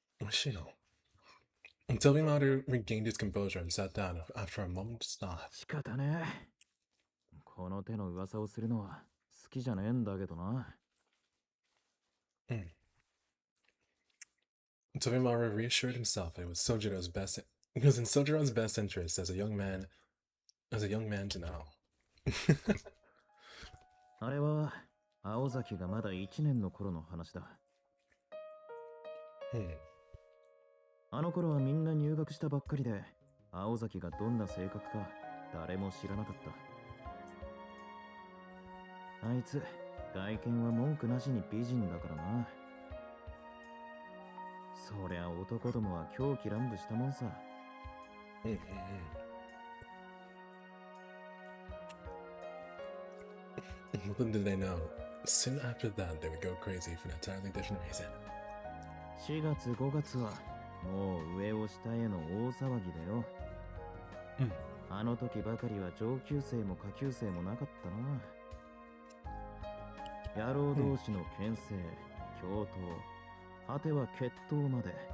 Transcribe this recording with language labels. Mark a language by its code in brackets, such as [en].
[en] Shino. Toby Mater regained his composure and sat down after a moment's thought. [ja] 仕方ねえ。この手の噂をするのは好きじゃねえんだけどな。 [en] Tobimaru reassured himself it was in Sojiro's best interest as a young man to know. [ja] あれは青崎がまだ1年の頃の話だ。あの頃はみんな入学したばっかりで、青崎がどんな性格か誰も知らなかった。あいつ、外見は文句なしに美人だからな。そりゃ男どもは狂気乱舞したもんさ。 [en] Little did they know, soon after that they would go crazy for an entirely different reason. [ja] 4月5月はもう上を下への大騒ぎだよ。あの時ばかりは上級生も下級生もなかったな。野郎同士の牽制、共闘、果ては決闘まで。